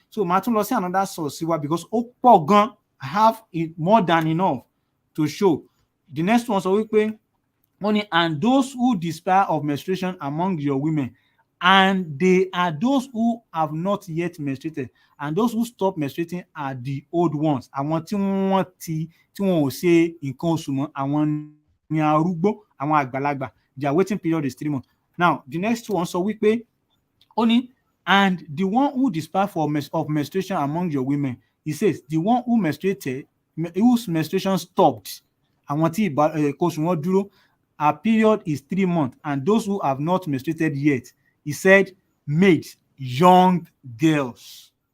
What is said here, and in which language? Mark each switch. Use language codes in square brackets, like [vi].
[en] So [yo] màá tún lọ sí [en] another source [yo] wa, [en] because [yo] ó pọ̀ gan, [en] I have more than enough to show. The next one [yo] sọ wípé wọ́n ní [en] and those who despair of menstruation among your women, and they are those who have not yet menstruated, and those who stop menstruating are the old ones. [yo] Àwọn tí wọ́n ò ṣe nǹkan oṣù mọ́, àwọn ni arúgbó, àwọn àgbàlagbà. [en] their waiting period is 3 months. Now the next one [yo] sọ wípé ó [en] and the one who despaired of menstruation among your women, he says the one who menstruated, whose menstruation stopped, [yo] àwọn tí ìkóṣù wọn dúró, [en] her period is 3 months, and those who have not menstruated yet, he said, maids, young girls.